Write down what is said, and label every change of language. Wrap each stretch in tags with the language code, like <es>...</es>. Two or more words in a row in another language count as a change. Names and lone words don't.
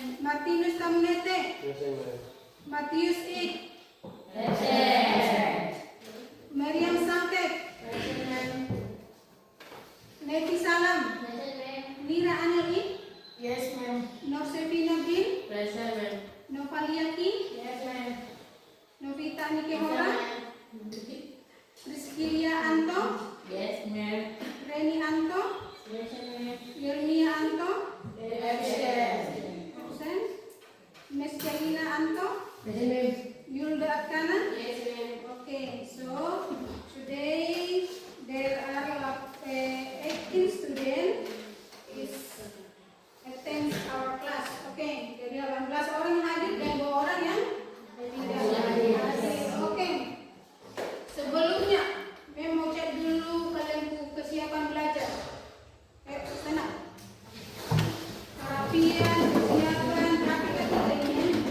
<id>Martinus Tamunete. Matius Ik. Mariam Santet. Neti Salam. Nira Aneli.</id> <en>Yes, ma'am.</en> <id>Norsefina Bin.</id> <en>Present, ma'am.</en> <id>Novaliaki.</id> <en>Yes, ma'am.</en> <id>Novita Nikehora. Rizkilia Anto.</id> <en>Yes, ma'am.</en> <id>Reni Anto.</id> <en>Yes, ma'am.</en> <id>Yurmia Anto.</id> <en>Absent. Absent. Miss Jalina Anto. Present, ma'am.</en> <id>Yulda Akana.</id> <en>Yes, ma'am. Okay, so today there are 18 students is attend our class.</en> <id>Okay, jadi 18 orang yang hadir dan 2 orang yang tidak hadir. Okay. Sebelumnya, saya mau cek dulu kalian kesiapan belajar. Sana. Kerapian, kesiapan, rapi kita ini.</id>